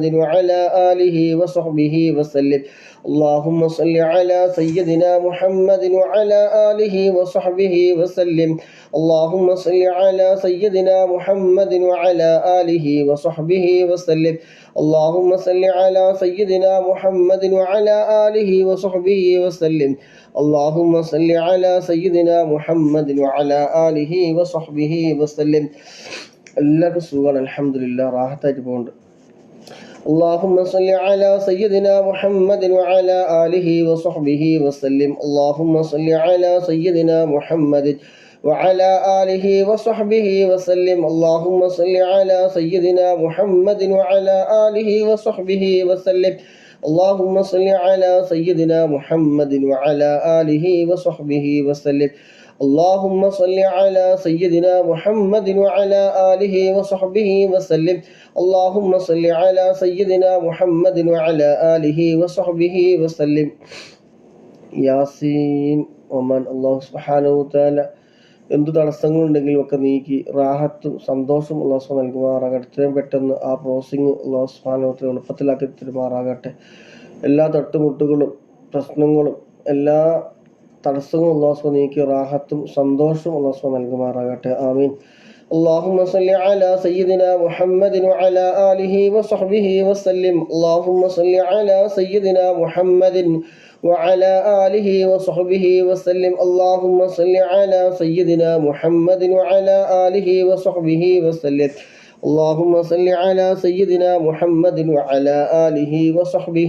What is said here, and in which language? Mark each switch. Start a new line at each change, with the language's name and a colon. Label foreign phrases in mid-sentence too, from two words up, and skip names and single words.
Arabic: وعلى آله وصحبه وسلم اللهم صل على سيدنا محمد وعلى آله وصحبه وسلم اللهم صل على سيدنا محمد وعلى آله وصحبه وسلم اللهم صل على سيدنا محمد وعلى آله وصحبه وسلم اللهم صل على سيدنا محمد وعلى آله وصحبه وسلم
Malayalam: എല്ലാവർക്കും സുഖമാണ്. അൽഹംദുലില്ലാഹ് റാഹത്തായിട്ട് പോകുന്നുണ്ട്.
Arabic: اللهم صل على سيدنا محمد وعلى آله وصحبه وسلم اللهم صل على سيدنا محمد وعلى آله وصحبه وسلم اللهم صل على سيدنا محمد وعلى آله وصحبه وسلم اللهم صل على سيدنا محمد وعلى آله وصحبه وسلم اللهم صل على سيدنا محمد وعلى آله وصحبه وسلم اللهم صل على سيدنا محمد وعلى آله وصحبه وسلم യാസീൻ ഒമാൻ. الله سبحانه وتعالى
Malayalam: എന്തു തടസ്സങ്ങളുണ്ടെങ്കിലും ഒക്കെ നീക്കി റാഹത്തും സന്തോഷവും
Arabic: الله سبحانه
Malayalam: നൽകുമാറാകട്ടെ. എത്രയും പെട്ടെന്ന് ആ പ്രോസസിങ്
Arabic: الله سبحانه وتعالى
Malayalam: എളുപ്പത്തിലാക്കി തരുമാറാകട്ടെ. എല്ലാ തട്ടുമുട്ടുകളും പ്രശ്നങ്ങളും എല്ലാ തടസ്സങ്ങളും
Arabic: الله سبحانه
Malayalam: നീക്കി റാഹത്തും സന്തോഷവും
Arabic: الله سبحانه
Malayalam: നൽകുമാറാകട്ടെ. ആമീൻ.
Arabic: اللهم صل على سيدنا محمد وعلى آله وصحبه وسلم اللهم صل على سيدنا محمد وعلى آله وصحبه وسلم اللهم صل على سيدنا محمد وعلى آله وصحبه وسلم اللهم صل على سيدنا محمد وعلى آله وصحبه